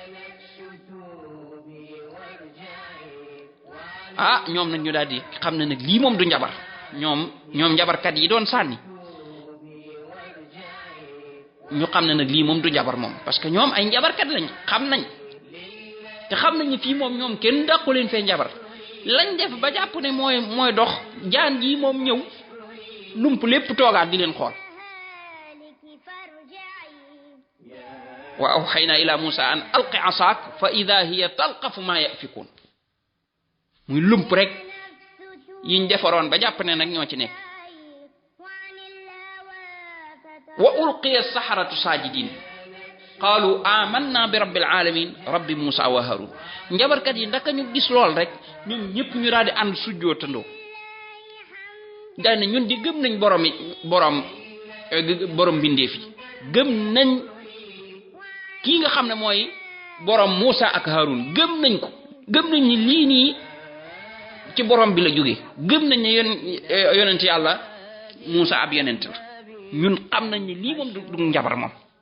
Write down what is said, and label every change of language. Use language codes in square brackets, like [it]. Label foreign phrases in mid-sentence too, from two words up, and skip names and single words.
[wo] ah ñoom nag ñu daal di xam ne nag lii moom du njabar ñoom njabarkat yi doon sànni ñu xam ne nag lii moom du njabar moom [fr] parce que [wo] ñoom ay njabarkat lañ xam nañ te xam nañ ne fii moom ñoom kenn dàqu leen fee njabar lañ def ba jàpp ne mooy dox jaan ji moom ñëw lump lépp toogaat di leen xool. [ar] وأوحينا إلى موسى أن ألق عصاك فإذا هي تلقف ما يأفكون [wo] muy lump rek yiñ defaroon ba jàpp ne nag ñoo ci nekk. [ar] وألقي السحرة ساجدين قالوا آمنا برب العالمين رب موسى وهارون [wo] njabarkat yi ndaka ñu gis lool rek ñun ñëpp ñu daal di ànd sujjootandoo daal ne ñun di gëm nañ borom bindeef yi gëm nañ kii nga xam ne mooy borom Musa ak Harun gëm nañ ko gëm nañ ni lii nii ci borom bi la jóge gëm nañ ne yonent yàlla Musa ab yonent la ñun xam nañ ni lii moom du njabar moom.